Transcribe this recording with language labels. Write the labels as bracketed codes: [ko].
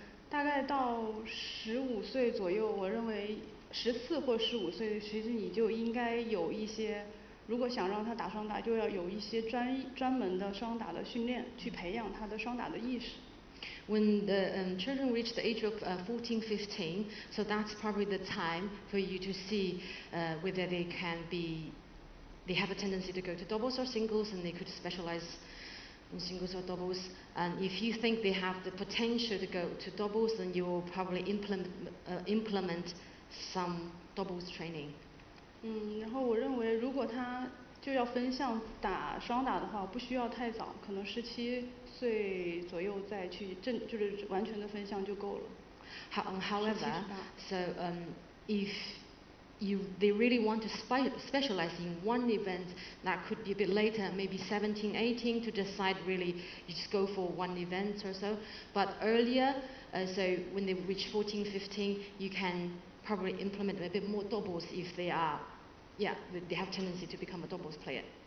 [zh] 大概到15岁左右，我认为14或15岁，其实你就应该有一些，如果想让他打双打，就要有一些专门的双打的训练，去培养他的双打的意识。 [en] When the children reach the age of 14, 15, so that's probably the time for you to see whether they have a tendency to go to doubles or singles, and they could specialize in singles or doubles. And if you think they have the potential to go to doubles, then you will probably implement some doubles training. [zh] 然后我认为，如果他就要分项打双打的话，不需要太早，可能17岁左右再去就是完全的分项就够了。 [en] However, so if they really want to specialize in one event, that could be a bit later, maybe 17, 18, to decide really you just go for one event or so. But earlier, so when they reach 14, 15, you can probably implement a bit more doubles if they have tendency to become a doubles player.